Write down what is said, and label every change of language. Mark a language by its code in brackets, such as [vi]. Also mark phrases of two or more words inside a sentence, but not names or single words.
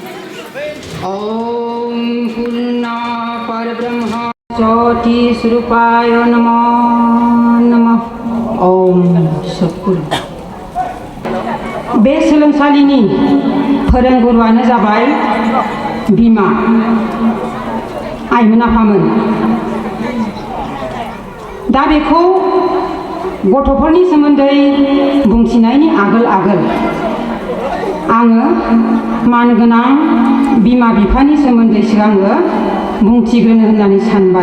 [sa] ओम पूर्णा परब्रह्म ज्योति स्वरूपाय नमो नमः। ओम सद्गुरु। [brx] बे सोलोंसालिनि फोरोंगुरुआनो जाबाय बिमा आइमोन आफामोन। दा बेखौ गथ'फोरनि सोमोन्दै बुंथिनायनि आगोल आङो मानगोनां बिमा बिफानि सोमोन्दै सिगाङो बुंथिग्रोनो होननानै सानबाय।